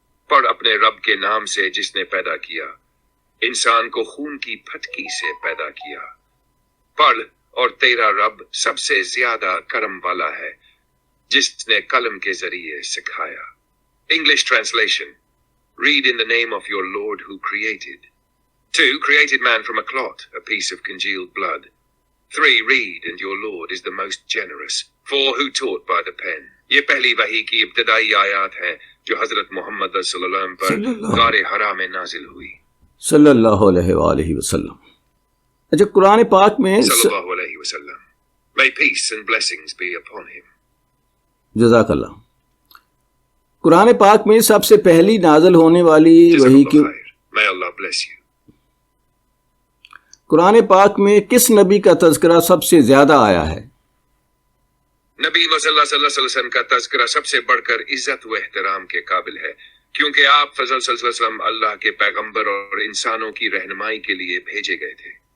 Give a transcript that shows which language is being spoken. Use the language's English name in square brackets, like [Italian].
[Hindi] पढ़ अपने रब के नाम से जिसने पैदा किया, इंसान को खून की फटकी से पैदा किया। पढ़ और तेरा रब सबसे ज्यादा करम वाला है, जिसने कलम के जरिए सिखाया। [English] English translation. Read in the name of your Lord who created. 2. Created man from a clot, a piece of congealed blood. 3. Read, and your Lord is the most generous. 4. Who taught by the pen. [Hindi] ये पहली वही की इब्तदाई आयत है जो हजरत मोहम्मद सल्लल्लाहु अलैहि वसल्लम पर गारे हरा में नाजिल हुई। सल्लल्लाहु अलैहि वसल्लम। अच्छा, कुरान पाक में सल्लल्लाहु अलैहि वसल्लम। [English] May peace and blessings be upon him. [Hindi] जज़ाकल्लाह। कुरान पाक में सबसे पहली नाज़िल होने वाली वही की, [English] May Allah bless you. [Hindi] Quran पाक में किस नबी का तज़किरा सबसे ज्यादा आया है? नबी सल्लल्लाहु अलैहि वसल्लम का तज़किरा सबसे बढ़कर इज्जत व एहतराम के काबिल है, क्योंकि आप फजल सल्लल्लाहु अलैहि वसल्लम अल्लाह के पैगंबर और इंसानों की रहनुमाई के लिए भेजे गए थे।